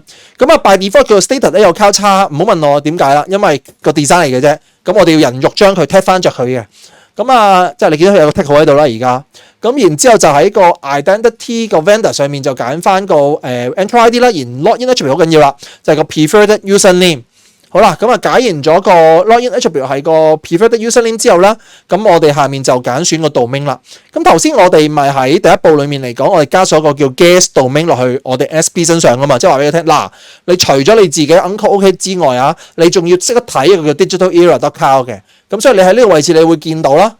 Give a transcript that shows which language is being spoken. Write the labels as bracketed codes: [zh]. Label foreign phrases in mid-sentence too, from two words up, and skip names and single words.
[yue] 咁啊 [en] by default [yue] 叫做 status 咧有交叉，唔好問我點解啦，因為個 design 嚟嘅啫。咁我哋要人肉將佢 tag 翻着佢嘅。咁啊，即係你見到佢有個 tick 號喺度啦，而家。咁然之後就喺個 identity 個 vendor 上面就揀翻個Entra ID 啦，然 [en] login attribute [yue] 好緊要啦，就係個 [en] preferred user name。 [yue] 好啦，咁啊解完咗個 [en] login attribute [yue] 係個 [en] preferred user name [yue] 之後啦，咁我哋下面就揀選個 domain 啦。咁頭先我哋咪喺第一步裡面嚟講，我哋加咗個叫 [en] guest domain [yue] 落去我哋 SP 身上噶嘛，即係話俾你聽，嗱，你除咗你自己 Uncle OK 之外啊，你仲要識得睇一個叫 digitalera.cloud 嘅。咁所以你喺呢個位置你會見到啦。